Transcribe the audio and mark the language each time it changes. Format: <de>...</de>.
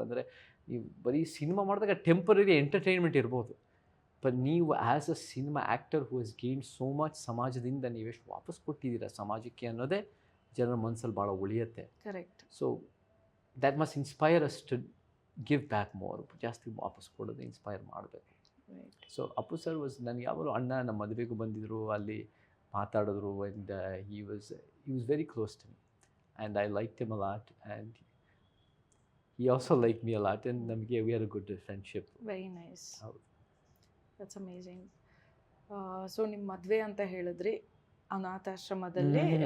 <kn>ಅಂದರೆ ನೀವು ಬರೀ ಸಿನಿಮಾ ಮಾಡಿದಾಗ ಟೆಂಪರರಿ ಎಂಟರ್ಟೈನ್ಮೆಂಟ್ ಇರ್ಬೋದು, ಬಟ್ ನೀವು</kn> <en>as a cinema actor who has gain so much,</en> <kn>ಸಮಾಜದಿಂದ ನೀವೆಷ್ಟು ವಾಪಸ್ ಕೊಟ್ಟಿದ್ದೀರಾ ಸಮಾಜಕ್ಕೆ ಅನ್ನೋದೇ ಜನರ ಮನಸ್ಸಲ್ಲಿ ಭಾಳ ಉಳಿಯುತ್ತೆ.</kn> <en>Correct. So that must inspire us to give back more.</en> <kn>ಜಾಸ್ತಿ ವಾಪಸ್ ಕೊಡೋದು ಇನ್ಸ್ಪೈರ್ ಮಾಡಬೇಕು. ಸೊ ಅಪ್ಪು ಸರ್ ವಾಸ್ ನನಗೆ ಯಾವಾಗಲೂ ಅಣ್ಣ ನಮ್ಮ ಮದುವೆಗೂ ಬಂದಿದ್ದರು, ಅಲ್ಲಿ ಮಾತಾಡಿದ್ರು.</kn> <en>And he was very close to me and I liked him a lot and he also liked me a lot and ನಮಗೆ we had a good friendship. Very nice.</en> <kn>ಹೌದು.</kn> <en>That's amazing.</en> <kn>So ನಿಮ್ಮ ಮದುವೆ ಅಂತ ಹೇಳಿದ್ರಿ ಅನಾಥಾಶ್ರಮದಲ್ಲಿ.</kn>